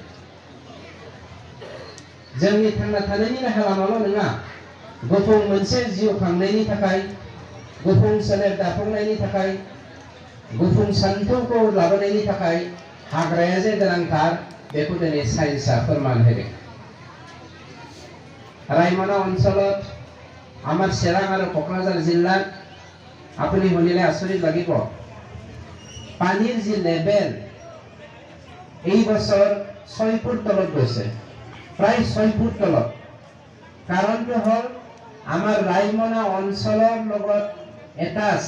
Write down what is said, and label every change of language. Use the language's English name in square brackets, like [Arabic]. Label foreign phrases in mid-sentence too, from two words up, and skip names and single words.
[Bodo] जोंनि थांना थानायनि राहा लामाल' नङा गुफुं मोनसे जिउ खांनायनि थाखाय गुफुं सोलेर दाफुंनायनि थाखाय गुफुं सान्थौखौ लाबोनायनि थाखाय हाग्राया जे गोनांथार बेखौ दिनै साइन्सआ फोरमान होदों [Assamese] रायमना অঞ্চলত আমার চিৰাং আৰু কোকৰাঝাৰ জিলাত আপুনি শুনিলে আচৰিত লাগিব পানীৰ যি লেভেল এই বছৰ 6 ফুট তলত গৈছে প্ৰায় 6 ফুট তলত কাৰণটো হ'ল আমাৰ ৰায়মনা অঞ্চলৰ লগত এটাচ